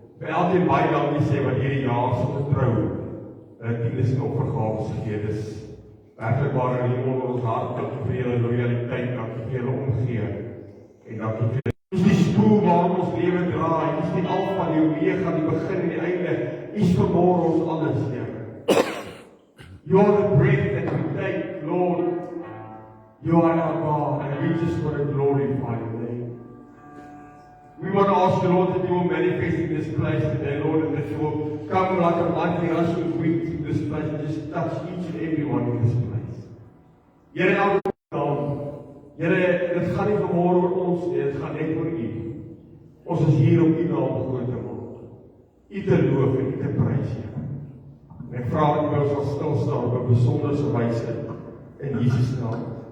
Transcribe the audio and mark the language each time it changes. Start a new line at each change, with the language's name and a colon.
Afrikaans: Vir elkeen baie dankie sê wat hierdie jaar so getrou tiendes en offergawes gegee het. Werklik waar in die onder ons hart, dankie vir julle loyaliteit, dankie vir julle omgee, en dankie vir julle. Dit is die spoel waarom ons lewe draai, dit is die alfa, die omega, die begin en die einde, is vanmôre ons alles, Here.
English: You are the breath that we take, Lord. You are our God, and we just want to glorify your name. We want to ask the Lord that you will manifest in this place today, Lord, and that you will come like a mighty rushing wind to this place and just touch each and every one in this place.
Afrikaans: Here, elke naam. Here, dit gaan nie vanmôre oor ons nie, dit gaan net oor u. Ons is hier om u naam groot te maak. U te loof en u te prys, Here. En ek vra dat u ons sal stil staan op 'n besonderse wyse in Jesus naam.